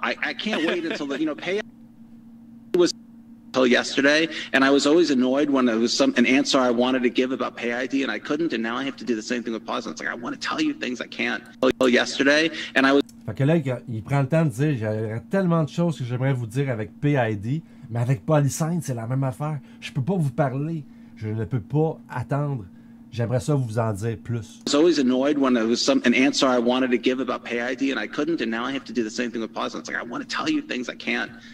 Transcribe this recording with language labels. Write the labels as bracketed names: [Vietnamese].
[English] I can't wait until the pay was until yesterday, and I was always annoyed when there was an answer I wanted to give about PayID and I couldn't, and now I have to do the same thing with Polysign. It's like I want to tell you things I can't until yesterday, and I was. [French] Fait que là, il prend le temps de dire, j'aurais tellement de choses que j'aimerais vous dire avec PID, mais avec Polysign, c'est la même affaire. Je peux pas vous parler. Je ne peux pas attendre. J'aimerais ça vous en dire plus. [English] I was always annoyed when there was an answer I wanted to give about PayID and I couldn't, and now I have to do the same thing with Polysign. It's like I want to tell you things I can't.